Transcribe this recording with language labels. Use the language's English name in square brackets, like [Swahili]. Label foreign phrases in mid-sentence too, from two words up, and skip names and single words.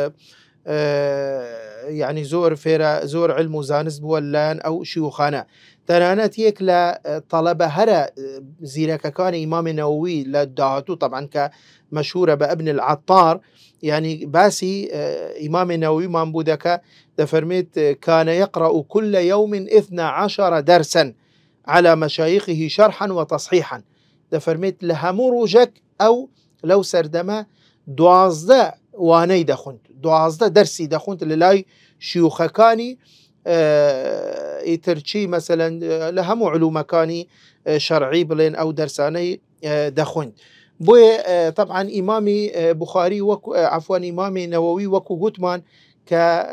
[Central Kurdish] یعنی زۆر فێرە زۆر علم و زانست بووە لەلایەن ئەو شیوخانە تەنانەت یەک لە تەڵەبە هەرە زیرەکەکانی ئیمامی نەوەوی لە داهاتوو طبعاً کە مەشهورە بە ئەبن العەطار يعني باسی ئیمامی نەوەویمان بوو دەکە دەفەرمێت [Arabic] كان يقرأ كل يوم 12 درسا على مشايخه شرحا وتصحيحا [Central Kurdish] دەفەرمێت لە هەموو ڕۆژێک ئەو لەو سەردەمە 12 وانەی دەخوند 12 دەرسی دەخوند لە لای شیوخەکانی ئیترچی مەسەلەن لە هەموو علومەکانی شەرعی بڵێن ئەو دەرسانەی دەخوند بۆیە طبعاً ئیمامی بوخاری وەکو عەفوان ئیمامی نەوەوی وەکو گوتمان کە